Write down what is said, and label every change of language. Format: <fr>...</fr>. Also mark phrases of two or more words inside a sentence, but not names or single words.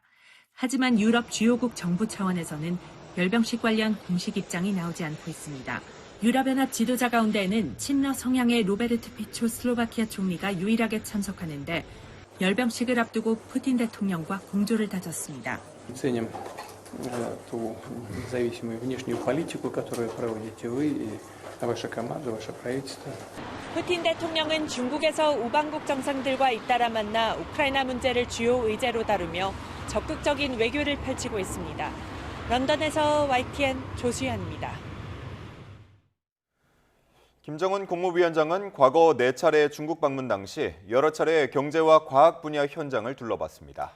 <ko>하지만 유럽 주요국 정부 차원에서는 열병식 관련 공식 입장이 나오지 않고 있습니다. 유럽연합 지도자 가운데에는 친러 성향의 로베르트 피초 슬로바키아 총리가 유일하게 참석하는데 열병식을 앞두고 푸틴 대통령과 공조를 다졌습니다.</ko> <ru>ценим ту независимую внешнюю политику, которую проводите вы и ваша команда, ваше правительство.</ru> <ko>푸틴 대통령은 중국에서 우방국 정상들과 잇따라 만나 우크라이나 문제를 주요 의제로 다루며 적극적인 외교를 펼치고 있습니다. 런던에서 YTN 조수연입니다. 김정은 국무위원장은 과거 4차례 중국 방문 당시 여러 차례 경제와 과학 분야 현장을 둘러봤습니다.</ko>